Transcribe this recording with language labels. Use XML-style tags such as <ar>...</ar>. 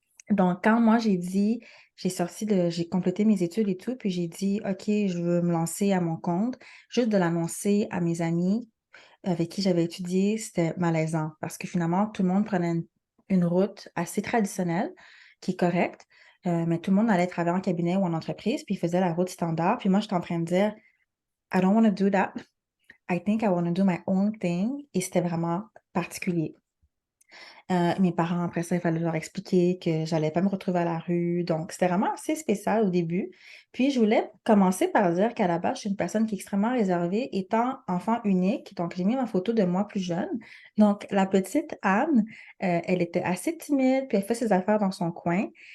<fr>Donc, quand moi, j'ai complété mes études et tout, puis j'ai dit, OK, je veux me lancer à mon compte, juste de l'annoncer à mes amis avec qui j'avais étudié, c'était malaisant parce que finalement, tout le monde prenait une route assez traditionnelle, qui est correcte, mais tout le monde allait travailler en cabinet ou en entreprise, puis il faisait la route standard. Puis moi, j'étais en train de dire,</fr> <en>I don't want to do that. I think I want to do my own thing.</en> <fr>Et c'était vraiment particulier. Mes parents, après ça, il fallait leur expliquer que j'allais pas me retrouver à la rue. Donc, c'était vraiment assez spécial au début. Puis, je voulais commencer par dire qu'à la base, je suis une personne qui est extrêmement réservée, étant enfant unique. Donc, j'ai mis ma photo de moi plus jeune. Donc, la petite Anne, elle était assez timide, puis elle fait ses affaires dans son coin.</fr>